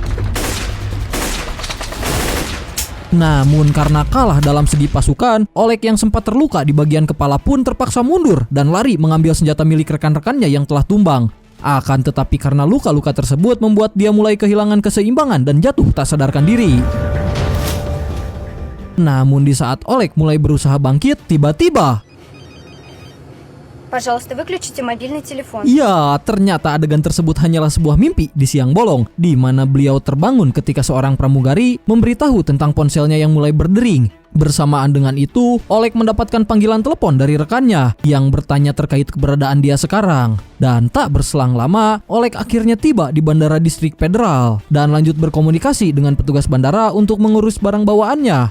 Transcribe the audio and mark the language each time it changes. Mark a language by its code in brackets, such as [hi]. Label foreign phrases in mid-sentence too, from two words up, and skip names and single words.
[id] Namun karena kalah dalam segi pasukan, Oleg yang sempat terluka di bagian kepala pun terpaksa mundur dan lari mengambil senjata milik rekan-rekannya yang telah tumbang. Akan tetapi karena luka-luka tersebut membuat dia mulai kehilangan keseimbangan dan jatuh tak sadarkan diri. Namun di saat Oleg mulai berusaha bangkit, tiba-tiba [ru] Пожалуйста, выключите мобильный телефон. [id] ya, ternyata adegan tersebut hanyalah sebuah mimpi di siang bolong, di mana beliau terbangun ketika seorang pramugari memberitahu tentang ponselnya yang mulai berdering. Bersamaan dengan itu, Oleg mendapatkan panggilan telepon dari rekannya yang bertanya terkait keberadaan dia sekarang. Dan tak berselang lama, Oleg akhirnya tiba di Bandara Distrik Federal dan lanjut berkomunikasi dengan petugas bandara untuk mengurus barang bawaannya.